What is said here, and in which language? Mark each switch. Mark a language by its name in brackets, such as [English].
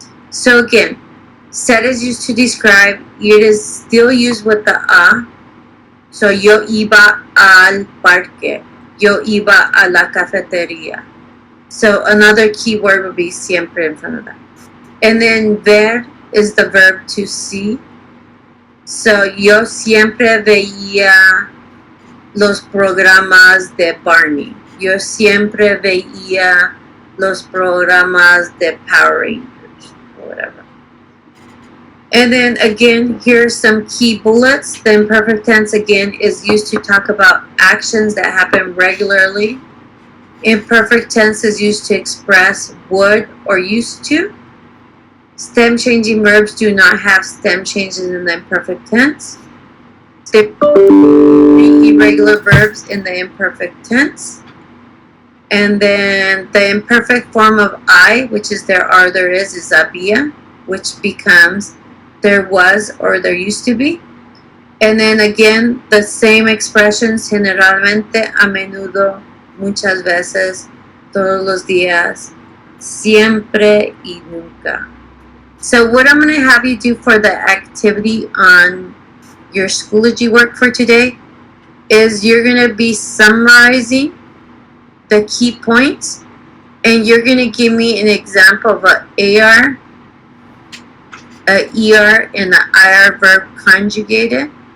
[English] So again, ser is used to describe. It is still used with the a. [Spanish] So yo iba al parque. Yo iba a la cafetería. [English] So another key word would be siempre in front of that. And then ver is the verb to see. [Spanish] So yo siempre veía los programas de Barney. Yo siempre veía los programas de Power Rangers [English] or whatever. And then again, here's some key bullets. The imperfect tense again is used to talk about actions that happen regularly. Imperfect tense is used to express would or used to. Stem changing verbs do not have stem changes in the imperfect tense. The irregular verbs in the imperfect tense. And then the imperfect form of I, which is there are, there is había, which becomes there was or there used to be. And then again, the same expressions, [Spanish] generalmente, a menudo, muchas veces, todos los días, siempre y nunca. [English] So what I'm going to have you do for the activity on your Schoology work for today is you're going to be summarizing the key points, and you're going to give me an example of an AR, a ER, and an IR verb conjugated.